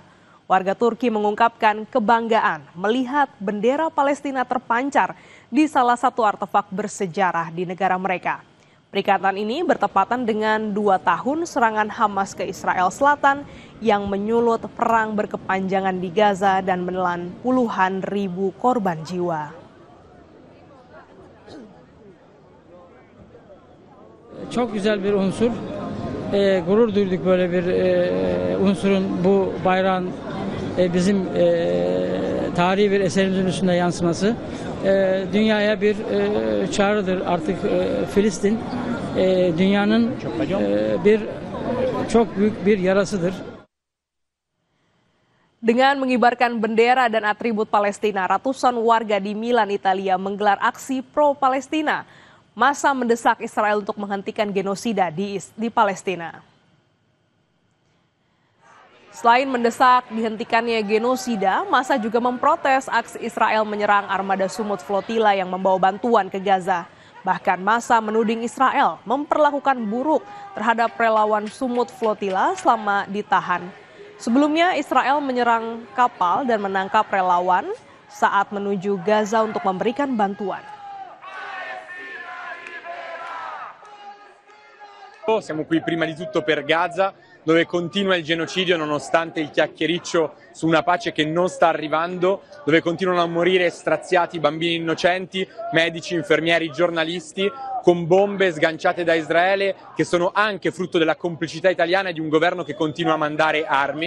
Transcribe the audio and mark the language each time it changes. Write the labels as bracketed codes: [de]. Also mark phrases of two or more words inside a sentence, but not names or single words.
[id] Warga Turki mengungkapkan kebanggaan melihat bendera Palestina terpancar di salah satu artefak bersejarah di negara mereka. Peringatan ini bertepatan dengan 2 tahun serangan Hamas ke Israel Selatan yang menyulut perang berkepanjangan di Gaza dan menelan puluhan ribu korban jiwa. [tr] Çok güzel bir unsur. Gurur duyduk böyle bir unsurun bu bayrağın bizim tarihi bir eserimizin üstünde yansıması. Dünyaya bir çağrıdır artık Filistin dünyanın çok büyük bir yarasıdır. [id] Dengan mengibarkan bendera dan atribut Palestina, ratusan warga di Milan, Italia menggelar aksi pro-Palestina. Massa mendesak Israel untuk menghentikan genosida di Palestina. Selain mendesak dihentikannya genosida, massa juga memprotes aksi Israel menyerang armada Sumut Flotilla yang membawa bantuan ke Gaza. Bahkan massa menuding Israel memperlakukan buruk terhadap relawan Sumut Flotilla selama ditahan. Sebelumnya Israel menyerang kapal dan menangkap relawan saat menuju Gaza untuk memberikan bantuan. [it] Siamo qui prima di tutto per Gaza, dove continua il genocidio nonostante il chiacchiericcio su una pace che non sta arrivando, dove continuano a morire straziati bambini innocenti, medici, infermieri, giornalisti, con bombe sganciate da Israele che sono anche frutto della complicità italiana e di un governo che continua a mandare armi.